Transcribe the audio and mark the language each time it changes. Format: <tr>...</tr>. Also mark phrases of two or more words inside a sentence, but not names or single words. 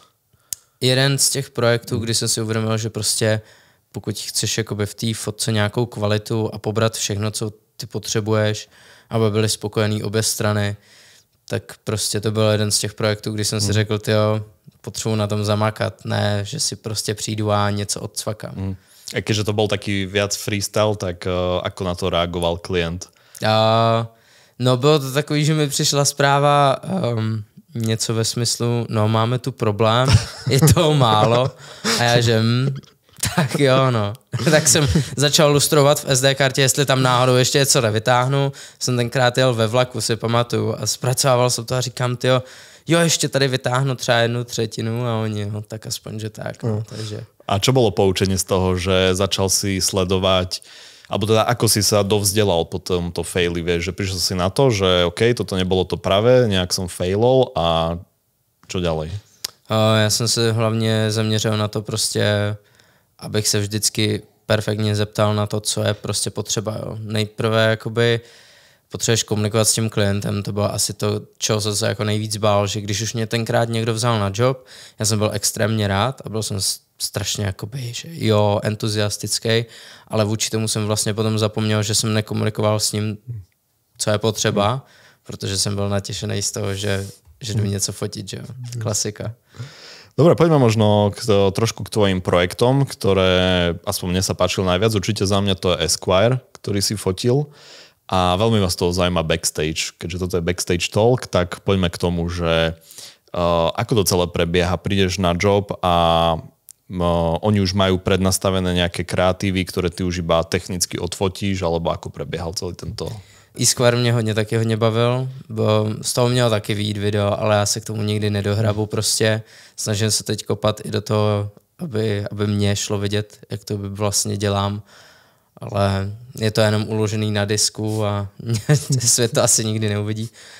<cs>Jeden z těch projektů, kdy jsem si uvědomil, že prostě pokud chceš jakoby v té fotce nějakou kvalitu a pobrat všechno, co ty potřebuješ, aby byly spokojený obě strany, tak prostě to byl jeden z těch projektů, kdy jsem si řekl, tyjo, potřebuji na tom zamakat, ne, že si prostě přijdu a něco odcvakám.</cs> <sk>A keďže to bol taký viac freestyle, tak ako na to reagoval klient?</sk> <cs>No bylo to takový, že mi přišla zpráva něco ve smyslu, no máme tu problém, je toho málo a já že tak jo, no. Tak jsem začal lustrovat v SD kartě, jestli tam náhodou ještě něco nevytáhnu. Jsem tenkrát jel ve vlaku, si pamatuju, a zpracovával jsem to a říkám, tyjo, jo, ještě tady vytáhnu třeba 1/3 a oni, no tak aspoň, že tak. No, takže.</cs> <sk>A čo bolo poučenie z toho, že začal si sledovať, alebo teda ako si sa dovzdelal po tomto faili, vieš, že prišiel si na to, že OK, toto nebolo to pravé, nejak som failol a čo ďalej?</sk> <cs>Já jsem se hlavně zaměřil na to prostě, abych se vždycky perfektně zeptal na to, co je prostě potřeba. Jo. Nejprve jakoby potřebuješ komunikovat s tím klientem, to bylo asi to, čeho jsem se jako nejvíc bál, že když už mě tenkrát někdo vzal na job, já jsem byl extrémně rád a byl jsem strašně jakoby, že jo, entuziastický, ale vůči tomu jsem vlastně potom zapomněl, že jsem nekomunikoval s ním, co je potřeba, protože jsem byl natěšený z toho, že jdu něco fotit, že jo, klasika.</cs> <sk>Dobre, poďme možno trošku k tvojim projektom, ktoré aspoň mne sa páčilo najviac. Určite za mňa to je Esquire, ktorý si fotil. A veľmi vás toho zaujíma backstage. Keďže toto je</sk> <en>backstage talk,</en> <sk>tak poďme k tomu, že ako to celé prebieha. Prídeš na job a oni už majú prednastavené nejaké kreatívy, ktoré ty už iba technicky odfotíš, alebo ako prebiehal celý tento...</sk> <cs>Esquire mě taky hodně bavil, bo z toho mělo taky vyjít video, ale já se k tomu nikdy nedohrabu prostě. Snažím se teď kopat i do toho, aby mě šlo vidět, jak to vlastně dělám, ale je to jenom uložený na disku a svět to asi nikdy neuvidí.</cs>